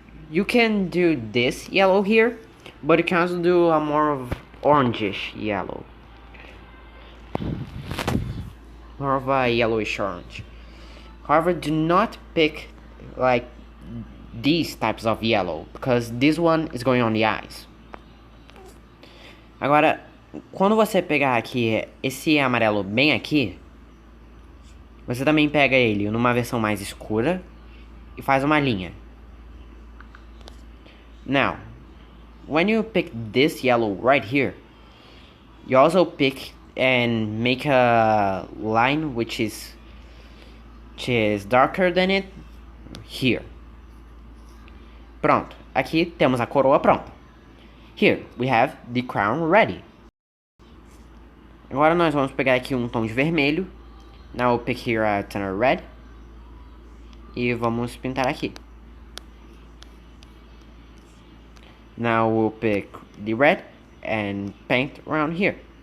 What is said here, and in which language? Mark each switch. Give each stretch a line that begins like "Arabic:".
English: You can do this yellow here, but you can also do a more of orangish yellow. More of a yellowish orange. However, do not pick like these types of yellow, because this one is going on the eyes.
Portuguese: Agora, quando você pegar aqui esse amarelo bem aqui, você também pega ele numa versão mais escura e faz uma linha.
English: Now, when you pick this yellow right here, you also pick and make a line which is darker than it here.
Portuguese: Pronto, aqui temos a coroa pronta.
English: Here we have the crown ready.
Portuguese: Agora nós vamos pegar aqui um tom de vermelho.
English: Now we'll pick here a tenor red.
Portuguese: E vamos pintar aqui.
English: Now we'll pick the red and paint around here.